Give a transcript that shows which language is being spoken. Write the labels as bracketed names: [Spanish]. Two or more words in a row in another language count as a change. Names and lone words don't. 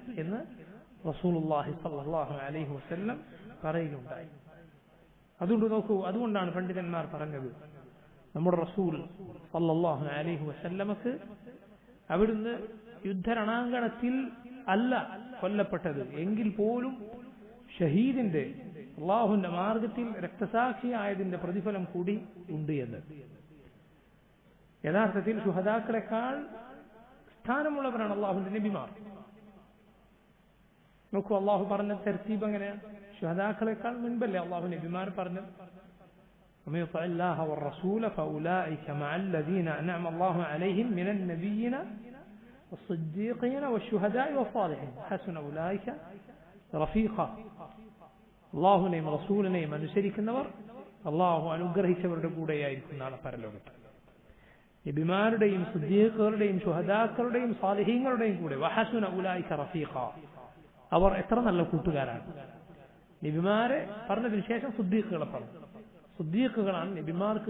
[Malayalam] എന്ന് റസൂലുള്ളാഹി [Arabic] صلى الله عليه وسلم [Malayalam] പറയുകയുണ്ടായി അതുകൊണ്ട് നോക്കൂ അതുകൊണ്ടാണ് പണ്ഡിതന്മാർ പറഞ്ഞത് നമ്മുടെ റസൂൽ [Arabic] صلى الله عليه وسلم [Malayalam] അവിടുന്ന് യുദ്ധരണാങ്കണത്തിൽ അല്ല കൊല്ലപ്പെട്ടത് എങ്കിൽ പോലും ഷഹീദിന്റെ അള്ളാഹുവിന്റെ മാർഗത്തിൽ രക്തസാക്ഷിയായതിന്റെ പ്രതിഫലം കൂടി ഉണ്ട് എന്ന് യഥാർത്ഥത്തിൽ ശുഹദാക്കളെക്കാൾ സ്ഥാനമുള്ളവരാണ് അള്ളാഹുവിന്റെ നബിമാർ നോക്കൂ അള്ളാഹു പറഞ്ഞ തർത്തീബ് എങ്ങനെയാണ് ശുഹദാക്കളെക്കാൾ മുൻപല്ലേ അള്ളാഹു നബിമാർ പറഞ്ഞത് [Arabic] ومن يطع الله والرسول فأولئك مع الذين أنعم الله عليهم [Malayalam] من النبيين والصديقين والشهداء [Arabic] والصالحين حسن أولئك رفيقا [Malayalam] അള്ളാഹുനെയും റസൂലിനെയും അനുസരിക്കുന്നവർ അള്ളാഹു അനുഗ്രഹിച്ചവരുടെ കൂടെയായിരിക്കും നാളെ പരലോകത്ത് നബിമാരുടെയും സിദ്ദീഖുകളുടെയും ശുഹദാക്കളുടെയും സാലിഹീങ്ങളുടെയും കൂടെ വഹസുന [Arabic] أولئك رفيقا [Malayalam] അവർ എത്ര നല്ല കൂട്ടുകാരാണ് നബിമാരെ പറഞ്ഞതിന് ശേഷം സിദ്ദീഖുകളെ പറഞ്ഞു സിദ്ദീഖുകളാണ് നബിമാർക്ക്